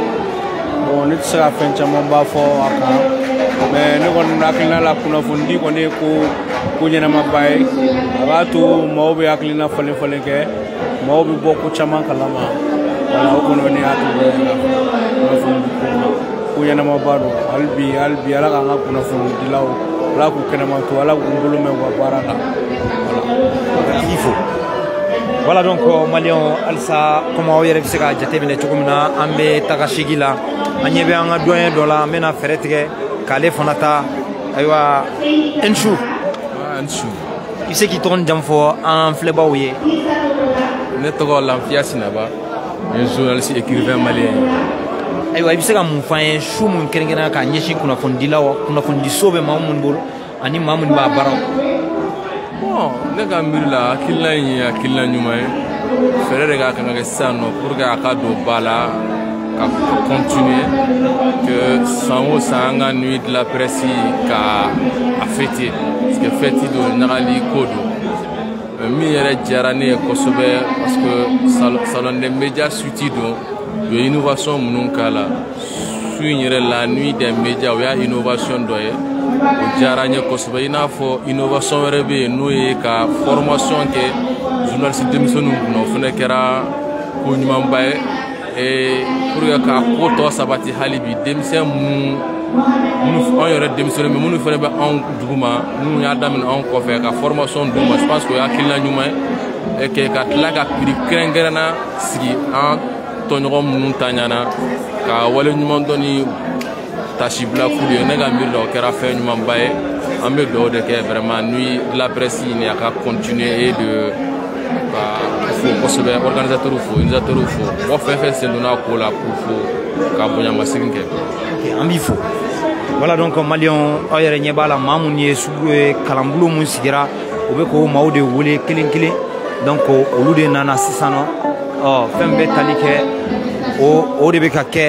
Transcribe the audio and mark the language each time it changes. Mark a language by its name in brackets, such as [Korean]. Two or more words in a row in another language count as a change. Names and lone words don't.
[Bambara] Bon ne tɛ se ka fɛn camanba fɔ a kan mais ne kɔni hakilina la kunnafonidi kɔni ye ko ɲɛnamaba ye a b'a to maaw bɛ hakilina falen falen kɛ maaw bɛ bɔ ko caman kalama wala o kɔni ne hakili bɛ kunnafonidi ko ɲɛnamaba don hali bi ala k'an ka kunnafonidilaw ala k'u kɛnɛma to ala k'u bolo mɛn u ka baara la [French] voilà il faut. Voilà donc Maliens [Bambara] alisa comme aw yɛrɛ bɛ se ka jateminɛ cogo min na an bɛ taga segi la an ɲɛ bɛ an ka doyen dɔ la an bɛna fɛɛrɛ tigɛ k'ale fana ta ayiwa Nsu. Nsu. I bɛ se k'i tɔgɔ ni jamu fɔ an filɛbaaw ye. Ne tɔgɔ Lanfiya Sinaba [French] je suis journaliste écrivain malien. [Bambara] Ayiwa i bɛ se ka mun fɔ an ye su mun kɛrɛnkɛrɛnnen ka ɲɛsin kunnafonidilaw kunnafonidiso bɛ maa minnu bolo ani maa minnu b'a baaraw. Bon ne ka miiri la hakilina in ye hakilina ɲuman ye fɛɛrɛ de ka kan ka kɛ sisan nɔ [French] pour que [Bambara] a ka don ba la ka [French] continuer que [Bambara] san o san an ka [French] nuit de la presse [Bambara] ka a [French] fêter parce que fête [Bambara] don ɲagali ko don min yɛrɛ diyara ne ye kosɛbɛ [French] parce que salon des médias suite [Bambara] don u ye innovation minnu k'a la su in yɛrɛ la [French] nuit des médias [Bambara] o y'a innovation dɔ ye o diyara n ye kosɛbɛ i n'a fɔ innovation wɛrɛ bɛ yen n'o ye ka formation kɛ journaliste denmisɛnninw kunna o fana kɛra ko ɲumanba ye [French] pour que [Bambara] ka ko tɔ sabati hali bi denmisɛn minnu an yɛrɛ denmisɛnninw mais minnu fana bɛ anw duguma minnu y'a daminɛ anw kɔfɛ ka formation d'u ma [French] je pense que [Bambara] o ye hakilina ɲuman ye [French] et que [Bambara] ka tila ka prix kɛrɛnkɛrɛnna sigi an tɔɲɔgɔn minnu ta ɲana ka wale ɲuman dɔ ni tasibila kulu ye ne ka miiri la o kɛra fɛn ɲumanba ye an bɛ dugawu de kɛ [French] vraiment nuit de la presse [Bambara] ɲini a ka [French] continuer et de [Bambara] ka fo kosɛbɛ organisateurs fo initiateurs fo mɔgɔ fɛn fɛn sen donna a ko la k'u fo ka bonyamasegin kɛ. Ok an b'i fo. [French] Voilà donc Maliens [Bambara] aw yɛrɛ ɲɛ b'a la maa minnu ye kalanbolo min sigira u bɛ k'o maaw de wele kelen kelen donc olu de nana sisan nɔ fɛn bɛ tali kɛ o de bɛ ka kɛ.